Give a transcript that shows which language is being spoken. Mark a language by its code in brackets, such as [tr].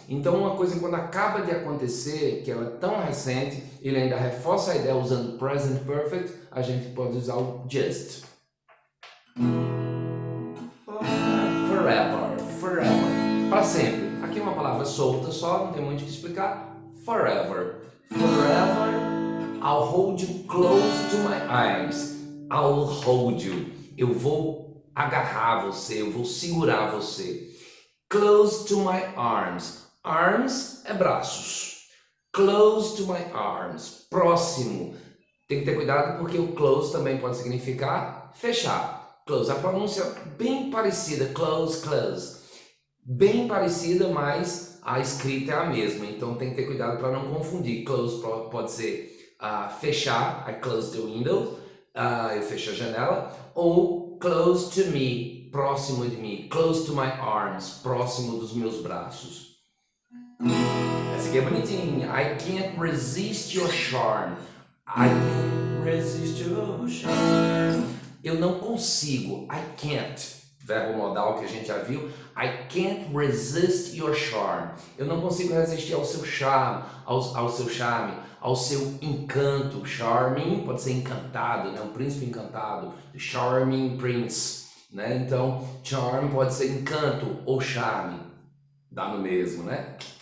[pt] Então uma coisa quando acaba de acontecer, que ela é tão recente, ele ainda reforça a ideia usando present perfect, a gente pode usar o just. Forever, forever, para sempre. Aqui é uma palavra solta só, não tem muito o que explicar. [en] Forever, forever, I'll hold you close to my arms. I'll hold you. [pt] Eu vou agarrar você, eu vou segurar você. [en] Close to my arms. [pt] Arms é braços. [en] Close to my arms. [pt] Próximo. Tem que ter cuidado porque o close também pode significar fechar. Close. A pronúncia bem parecida. Close, close. Bem parecida, mas a escrita é a mesma. Então tem que ter cuidado para não confundir. Close pode ser fechar. [en] I close the window. [pt] Eu fecho a janela. Ou [en] close to me. [pt] Próximo de mim. [en] Close to my arms. [pt] Próximo dos meus braços. Essa aqui é bonitinha. [en] I can't resist your charm. I can't resist your charm. [pt] Eu não consigo. [en] I can't. [pt] Verbo modal que a gente já viu. [en] I can't resist your charm. [pt] Eu não consigo resistir ao seu charme, ao seu charme, ao seu encanto. Charming pode ser encantado, né? Um príncipe encantado. [en] The charming prince, [pt] né? Então, charm pode ser encanto ou charme. Dá no mesmo, né?